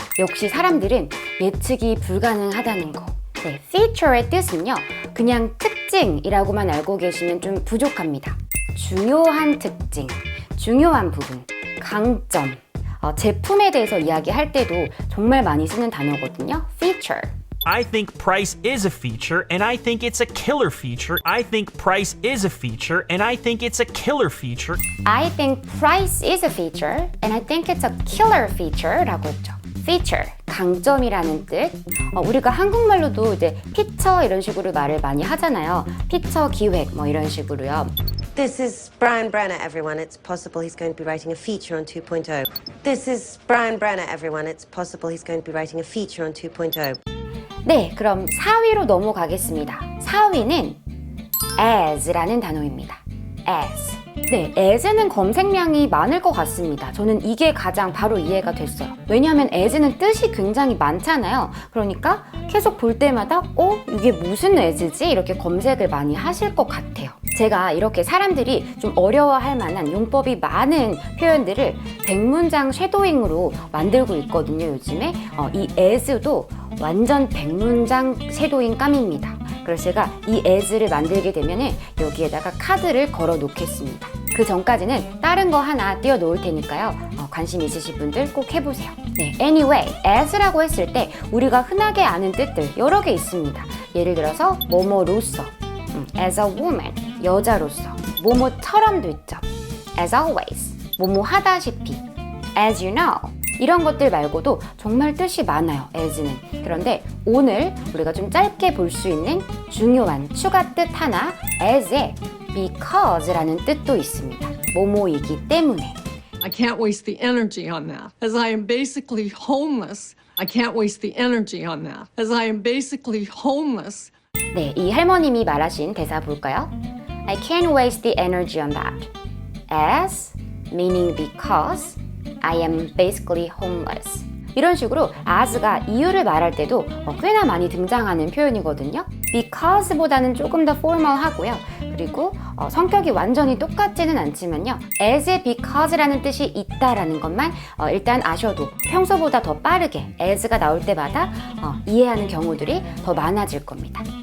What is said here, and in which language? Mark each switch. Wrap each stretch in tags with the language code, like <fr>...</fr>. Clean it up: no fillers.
<ko>역시 사람들은 예측이 불가능하다는 거. 네, feature의 뜻은요, 그냥 특징이라고만 알고 계시면 좀 부족합니다. 중요한 특징, 중요한 부분, 강점. 제품에 대해서 이야기할 때도 정말 많이 쓰는 단어거든요.</ko> <en>feature. I think price is a feature, and I think it's a killer feature. I think price is a feature, and I think it's a killer feature. I think price is a feature, and I think it's a killer</en> <ko>feature라고 했죠. feature, 강점이라는 뜻. 우리가 한국말로도 이제 피처 이런 식으로 말을 많이 하잖아요. 피처 기획 뭐 이런 식으로요.</ko> <en>This is Brian Brenner, everyone. It's possible he's going to be writing a feature on 2.0. This is Brian Brenner, everyone. It's possible he's going to be writing a feature on 2.0.</en> <ko>네, 그럼 4위로 넘어가겠습니다. 4위는 as라는 단어입니다.</ko> <en>as.</en> <ko>네, as는 검색량이 많을 것 같습니다. 저는 이게 가장 바로 이해가 됐어요. 왜냐하면 as는 뜻이 굉장히 많잖아요. 그러니까 계속 볼 때마다 이게 무슨 as지? 이렇게 검색을 많이 하실 것 같아요. 제가 이렇게 사람들이 좀 어려워할 만한 용법이 많은 표현들을 100문장 쉐도잉으로 만들고 있거든요, 요즘에. 이 as도 완전 100문장 쉐도잉 감입니다. 그래서 제가 이 as를 만들게 되면은 여기에다가 카드를 걸어 놓겠습니다. 그 전까지는 다른 거 하나 띄워 놓을 테니까요. 관심 있으신 분들 꼭 해보세요. 네,</ko> <en>anyway,</en> <ko>as라고 했을 때 우리가 흔하게 아는 뜻들 여러 개 있습니다. 예를 들어서 뭐뭐로서,</ko> <en>as a woman,</en> <ko>여자로서, 뭐뭐처럼도 있죠.</ko> <en>as always,</en> <ko>뭐뭐 하다시피,</ko> <en>as you know.</en> <ko>이런 것들 말고도 정말 뜻이 많아요, as는. 그런데 오늘 우리가 좀 짧게 볼 수 있는 중요한 추가 뜻 하나, as에 because라는 뜻도 있습니다. 뭐뭐이기 때문에.</ko> <en>I can't waste the energy on that. As I am basically homeless, I can't waste the energy on that. As I am basically homeless.</en> <ko>네, 이 할머님이 말하신 대사 볼까요?</ko> <en>I can't waste the energy on that. As, meaning because, I am basically homeless.</en> <ko>이런 식으로 as가 이유를 말할 때도 꽤나 많이 등장하는 표현이거든요. because보다는 조금 더 formal하고요. 그리고 성격이 완전히 똑같지는 않지만요. as에 because라는 뜻이 있다라는 것만 일단 아셔도 평소보다 더 빠르게 as가 나올 때마다 이해하는 경우들이 더 많아질 겁니다.</ko>